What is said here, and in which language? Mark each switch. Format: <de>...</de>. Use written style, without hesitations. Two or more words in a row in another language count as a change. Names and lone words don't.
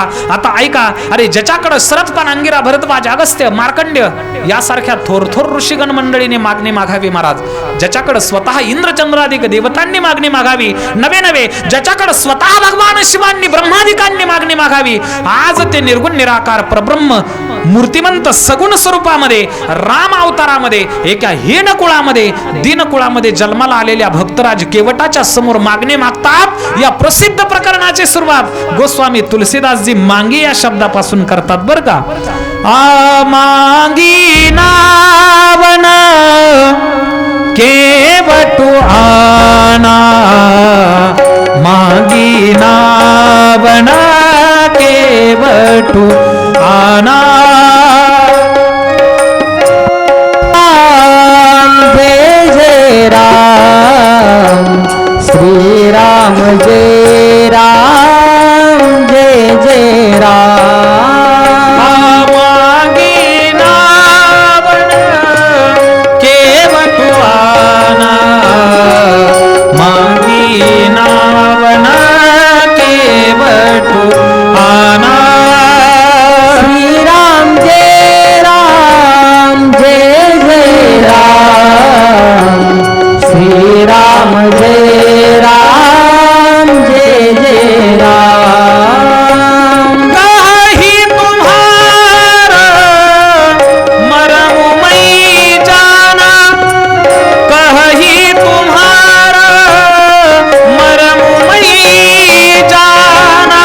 <mr>आता ऐका, अरे ज्याच्याकडे सरतपान, अंगिरा, भरद्वाज, अगस्त्य, मार्कंड्य यासारख्या थोर ऋषीगण मंडळीने मागणी मागावी. महाराज ज्याच्याकडे स्वतः इंद्रचंद्राधिक देवतांनी मागणी मागावी, नवे ज्याच्याकडे स्वतः भगवान शिवांनी ब्रह्मादिकांनी मागणी मागावी, आज ते निर्गुण निराकार परब्रह्म मूर्तिमंत सगुण स्वरूपामध्ये राम अवतारामध्ये एका हीन कुळामध्ये दीन कुळामध्ये जन्माला आलेल्या भक्तराज केवटाच्या समोर मागणी मागतात. या प्रसिद्ध प्रकरणाची सुरुवात गोस्वामी तुलसीदासजी मांगी या शब्दापासून करतात बरं का.</mr> <awa>आ मांगी नावन केवटु आना, मांगी नावन केवटु आना, जय जय राम श्री राम, जय राम जय जय राम. मांगी नावन केवटु आना, मांगी नावन केवटु आना, श्री राम जय राम जय जय राम, श्री राम जय राम जय जय राम. कहीं तुम्हारा मरम मैं जाना, कहीं तुम्हारा मरम मैं जाना.</awa>